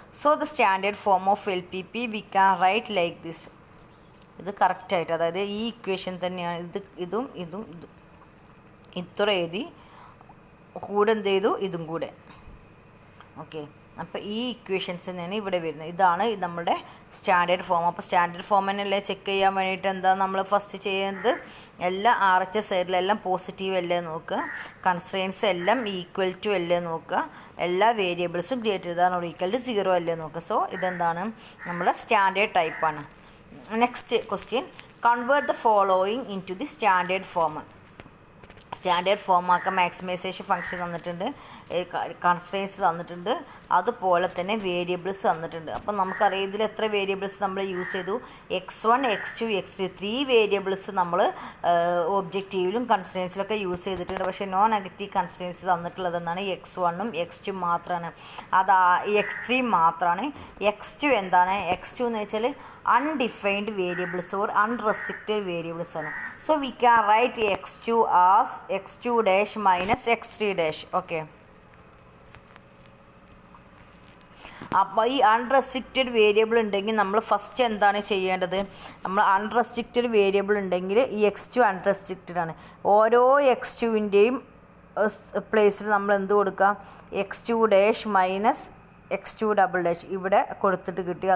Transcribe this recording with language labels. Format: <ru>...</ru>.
<en>So the standard form of LPP we can write like this.</en> <ml>ഇത് കറക്റ്റായിട്ട്, അതായത് ഈ ഇക്വേഷൻ തന്നെയാണ്. ഇതും ഇത്ര എഴുതി കൂടെ എന്ത് ചെയ്തു? ഇതും കൂടെ. ഓക്കെ, അപ്പോൾ ഈ ഇക്വേഷൻസ് തന്നെയാണ് ഇവിടെ വരുന്നത്. ഇതാണ് നമ്മുടെ സ്റ്റാൻഡേർഡ് ഫോം. അപ്പോൾ സ്റ്റാൻഡേർഡ് ഫോം തന്നെയല്ലേ ചെക്ക് ചെയ്യാൻ വേണ്ടിയിട്ട് എന്താ നമ്മൾ ഫസ്റ്റ് ചെയ്യുന്നത്, എല്ലാം RHS സൈഡിലെല്ലാം പോസിറ്റീവ് അല്ലേ നോക്കുക, കൺസ്ട്രെയിൻസ് എല്ലാം ഈക്വൽ ടു അല്ലേ നോക്കുക, എല്ലാ വേരിയബിൾസും greater than or equal to 0 അല്ലേ നോക്കുക. സോ ഇതെന്താണ് നമ്മുടെ സ്റ്റാൻഡേർഡ് ടൈപ്പാണ്. Next question, convert the following in to the standard form. Standard form ആക്കാൻ മാക്സിമൈസേഷൻ ഫംഗ്ഷൻ തന്നിട്ടുണ്ട്, കൺസ്ട്രെയിൻസ് തന്നിട്ടുണ്ട്, അതുപോലെ തന്നെ വേരിയബിൾസ് തന്നിട്ടുണ്ട്. അപ്പം നമുക്കറിയാം ഇതിൽ എത്ര വേരിയബിൾസ് നമ്മൾ യൂസ് ചെയ്തു, x1 x2 x3 3 വേരിയബിൾസ് നമ്മൾ ഒബ്ജക്റ്റീവിലും കൺസ്ട്രെയിൻസിലൊക്കെ യൂസ് ചെയ്തിട്ടുണ്ട്. പക്ഷേ നോ നെഗറ്റീവ് കൺസ്ട്രെയിൻസ് തന്നിട്ടുള്ളത് എന്നാണ് x1ഉം x2 മാത്രമാണ്, അത് x3 മാത്രമാണ്. x2 എന്താണ്, x2 എന്ന് വെച്ചാൽ</ml> <en>undefined variables or unrestricted variables</en> <ml>ആണ്.</ml> <en>So we can write x2 as x2 dash minus x3 dash. Okay.</en> <ml>അപ്പോൾ ഈ അൺറെസ്ട്രിക്റ്റഡ് വേരിയബിൾ ഉണ്ടെങ്കിൽ നമ്മൾ ഫസ്റ്റ് എന്താണ് ചെയ്യേണ്ടത്, നമ്മൾ അൺറെസ്ട്രിക്റ്റഡ് വേരിയബിൾ ഉണ്ടെങ്കിൽ ഈ x2 അൺറെസ്ട്രിക്റ്റഡ് ആണ്. ഓരോ x2വിൻ്റെയും പ്ലേസിൽ നമ്മൾ എന്ത് കൊടുക്കാം, x2 dash minus x2 double dash ഇവിടെ കൊടുത്തിട്ട് കിട്ടി.</ml>